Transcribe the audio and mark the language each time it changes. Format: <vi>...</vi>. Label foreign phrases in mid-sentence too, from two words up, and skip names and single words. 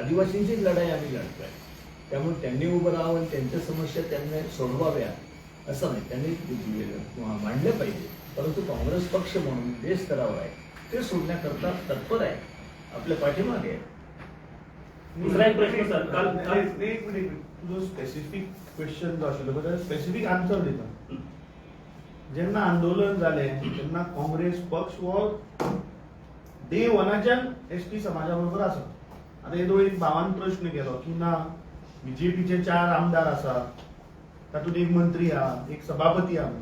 <mr>आदिवासींची लढाई आम्ही लढतोय, त्यामुळे त्यांनी उभं राहावं, त्यांच्या समस्या त्यांनी सोडवाव्या असं नाही, त्यांनी मांडल्या पाहिजे. परंतु काँग्रेस पक्ष म्हणून जे स्तरावर आहे ते सोडण्याकरता तत्पर आहे, आपल्या पाठीमागे आहे. दुसरा एक प्रश्न सर, काल</mr> <kok>एक मिनिट, तुझं</kok> <en>specific question</en> <kok>जो आशिल्लो त्याला</kok> <en>specific answer</en> <kok>दिता. जेन्ना आंदोलन झाले तेन्ना काँग्रेस पक्ष वो</kok> <en>day one</en> <kok>एसटी समाजा बरोबर आसा. आता येदो एक भावान प्रश्न केलो की ना बीजेपीचे 4 आमदार आसा, तातूंत एक मंत्री आहा, एक सभापती आहा.</kok>